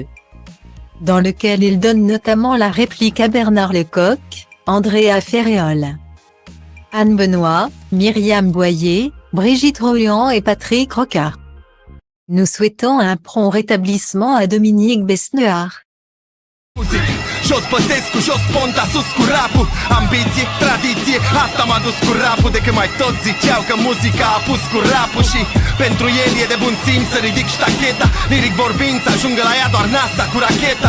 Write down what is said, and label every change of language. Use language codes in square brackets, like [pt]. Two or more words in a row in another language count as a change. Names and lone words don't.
[fr] Dans lequel il donne notamment la réplique à Bernard Lecoq, Andrea Ferréol, Anne Benoît, Myriam Boyer, Brigitte Royan et Patrick Roca. Nous souhaitons un prompt rétablissement à Dominique Besnehard. [ro] Jos Băsescu, jos Ponta, sus cu rapul. Ambiție, tradiție, asta m-a dus cu rapul. De când mai toți ziceau că muzica a pus cu rapul. Și pentru el e de bun simț să ridic ștacheta. Liric vorbind să ajungă la ea doar NASA cu racheta.